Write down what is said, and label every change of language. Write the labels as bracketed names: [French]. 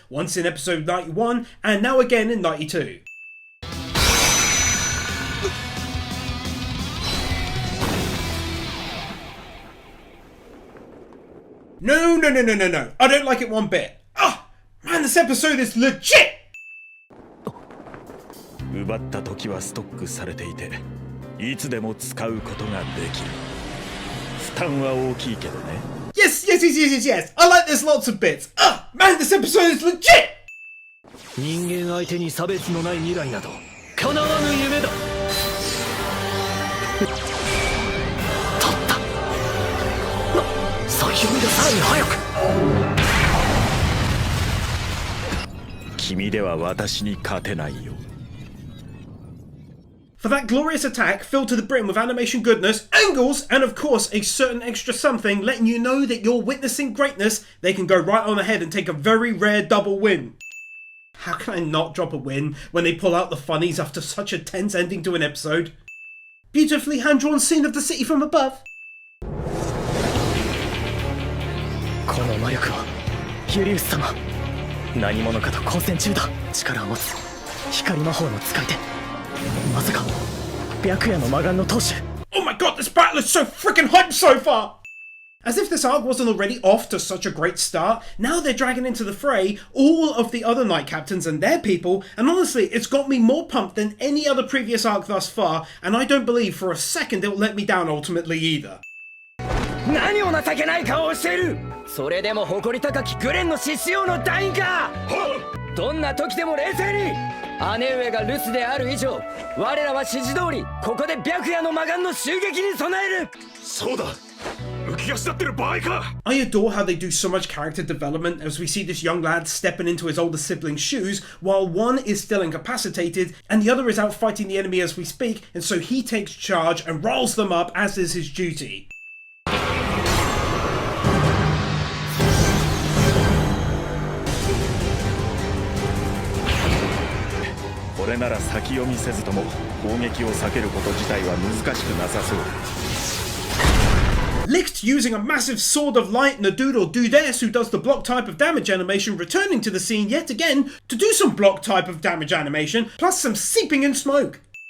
[English] Once in episode 91, and now again in 92. No, no, no, no, no, no. I don't like it one bit. Ah, man, this episode is legit! [Japanese] 奪った時はストックされていて、いつでも使うことができる。負担は大きいけどね。 [English] Yes, yes, yes, yes, yes, yes. I like this lots of bits. Ah, man, this episode is legit! [Japanese] 人間相手に差別のない未来など叶わぬ夢だ。取った。先読みがさらに早く。君では私に勝てないよ。 [English] For that glorious attack filled to the brim with animation goodness, angles, and of course a certain extra something letting you know that you're witnessing greatness, they can go right on ahead and take a very rare double win. How can I not drop a win when they pull out the funnies after such a tense ending to an episode? Beautifully hand-drawn scene of the city from above. [Japanese] この魔力はユリウス様、何者かと交戦中だ。力を持つ光魔法の使い手、まさか白夜の魔眼の当主。 [English] Oh my god, this battle is so freaking hyped so far! As if this arc wasn't already off to such a great start, now they're dragging into the fray all of the other Knight Captains and their people, and honestly, it's got me more pumped than any other previous arc thus far, and I don't believe for a second it'll let me down ultimately either. [Japanese] 何を情けない顔をしている。それでも誇り高きグレンの獅子王の団員か。どんな時でも冷静に。姉上が留守である以上、我らは指示通りここで白夜の魔眼の襲撃に備える。そうだ、浮き足立ってる場合か。 [English] I adore how they do so much character development as we see this young lad stepping into his older sibling's shoes while one is still incapacitated and the other is out fighting the enemy as we speak, and so he takes charge and rolls them up as is his duty. [Japanese] これなら先読みせずとも攻撃を避けること自体は難しくなさそう。 [English] Licht using a massive sword of light and a dude or dudess who does the block type of damage animation returning to the scene yet again to do some block type of damage animation plus some seeping in smoke.